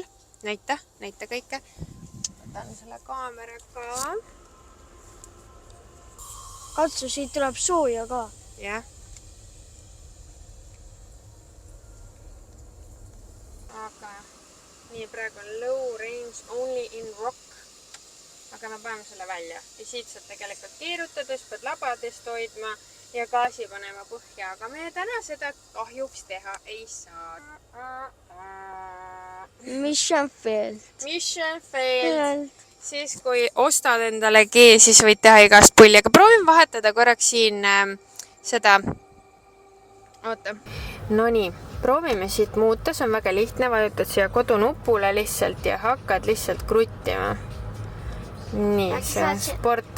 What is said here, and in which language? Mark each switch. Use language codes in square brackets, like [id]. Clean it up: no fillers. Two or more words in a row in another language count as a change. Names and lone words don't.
[et] Näita kõike. Võtan selle kaamera ka. Katsu, siit tuleb sooja ka. Jah. Aga nii, praegu on [en] low range only in rock. [et] Aga me paneme selle välja. Ja siit saad tegelikult keerutades, pead labadest hoidma ja gaasi panema põhja. Aga me täna seda kahjuks teha ei saa. [en] Mission failed. Mission failed. [et] Siis kui ostad endale G, siis võid teha igast pulli. Aga proovin vahetada korraks siin seda. Oota. No nii, proovime siit muuta. See on väga lihtne. Vajutad siia kodunupule lihtsalt ja hakkad lihtsalt kruttima. Nii, see on sport.